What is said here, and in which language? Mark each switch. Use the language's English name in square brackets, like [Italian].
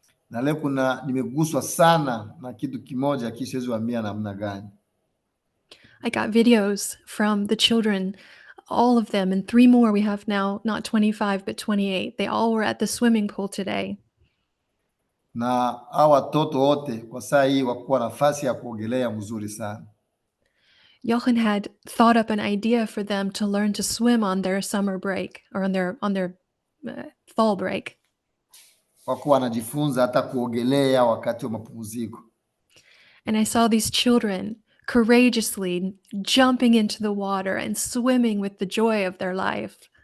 [Swahili] Na leo nimeguswa sana na kitu kimoja siwezi kuambia namna gani. [English] I got videos from the children, all of them, and 3 more we have now, not 25, but 28. They all were at the swimming pool today. [Swahili] Na hao watoto wote kwa saa hii wakuwa nafasi ya kuogelea mzuri sana. [English] Jochen had thought up an idea for them to learn to swim on their summer break or on their fall break. [Swahili] Wakuwa wanajifunza hata kuogelea wakati wa mapumziko. [English] And I saw these children courageously jumping into the water and swimming with the joy of their life.